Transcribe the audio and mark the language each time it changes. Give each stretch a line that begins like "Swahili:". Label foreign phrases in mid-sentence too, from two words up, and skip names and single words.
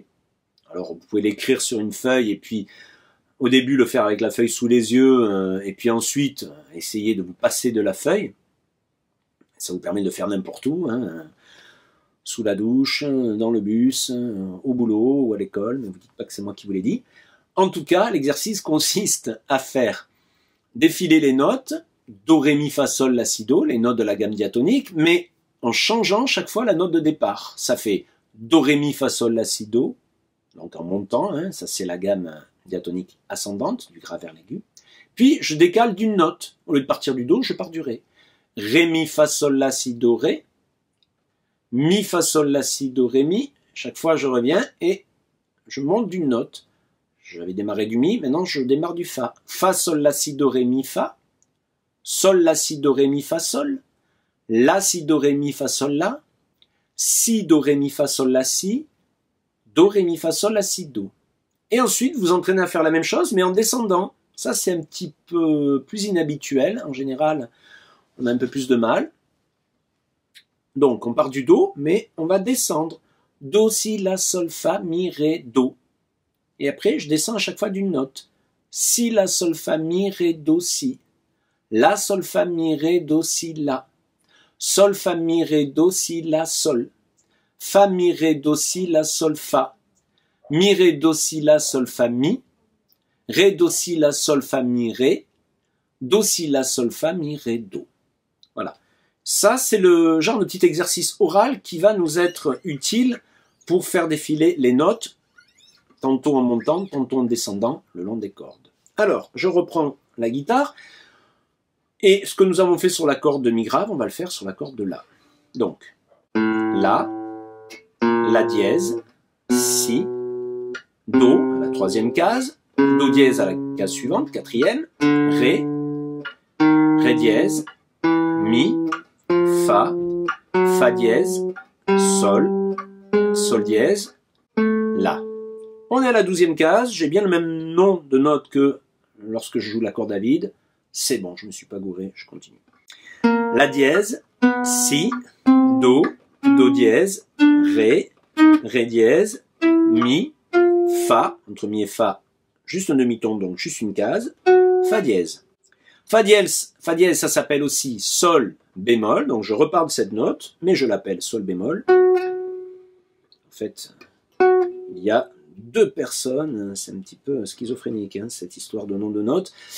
French: Alors, vous pouvez l'écrire sur une feuille et puis, au début, le faire avec la feuille sous les yeux et puis ensuite, essayer de vous passer de la feuille. Ça vous permet de le faire n'importe où, hein, sous la douche, dans le bus, au boulot ou à l'école, ne vous dites pas que c'est moi qui vous l'ai dit. En tout cas, l'exercice consiste à faire défiler les notes, do, ré, mi, fa, sol, la, si, do, les notes de la gamme diatonique, mais en changeant chaque fois la note de départ. Ça fait do, ré, mi, fa, sol, la, si, do, donc en montant, hein, ça c'est la gamme diatonique ascendante, du grave vers l'aigu. Puis je décale d'une note. Au lieu de partir du do, je pars du ré. Ré, mi, fa, sol, la, si, do, ré. Mi, fa, sol, la, si, do, ré, mi. Chaque fois je reviens et je monte d'une note. J'avais démarré du mi, maintenant je démarre du fa. Fa, sol, la, si, do, ré, mi, fa. Sol, la, si, do, ré, mi, fa, sol. La, si, do, ré, mi, fa, sol, la. Si, do, ré, mi, fa, sol, la, si. Do, ré, mi, fa, sol, la, si, do. Et ensuite, vous entraînez à faire la même chose, mais en descendant. Ça, c'est un petit peu plus inhabituel. En général, on a un peu plus de mal. Donc, on part du do, mais on va descendre. Do, si, la, sol, fa, mi, ré, do. Et après, je descends à chaque fois d'une note. Si, la, sol, fa, mi, ré, do, si. La, sol, fa, mi, ré, do, si, la. Sol, fa, mi, ré, do, si, la, sol. Fa, mi, ré, do, si, la, sol, fa. Mi, ré, do, si, la, sol, fa, mi. Ré, do, si, la, sol, fa, mi, ré. Do, si, la, sol, fa, mi, ré, do. Voilà. Ça, c'est le genre de petit exercice oral qui va nous être utile pour faire défiler les notes, tantôt en montant, tantôt en descendant, le long des cordes. Alors, je reprends la guitare. Et ce que nous avons fait sur la corde de mi grave, on va le faire sur la corde de la. Donc, la dièse, si, do, à la 3e case, do dièse à la case suivante, 4e, ré, ré dièse, mi, fa, fa dièse, sol, sol dièse, la. On est à la 12e case, j'ai bien le même nom de note que lorsque je joue l'accord à vide. C'est bon, je ne me suis pas gouré, je continue. La dièse, si, do, do dièse, ré, ré dièse, mi, fa, entre mi et fa, juste un demi-ton, donc juste une case, fa dièse. Fa dièse, ça s'appelle aussi sol bémol, donc je repars de cette note, mais je l'appelle sol bémol. En fait, il y a deux personnes, c'est un petit peu schizophrénique, hein, cette histoire de nom de note.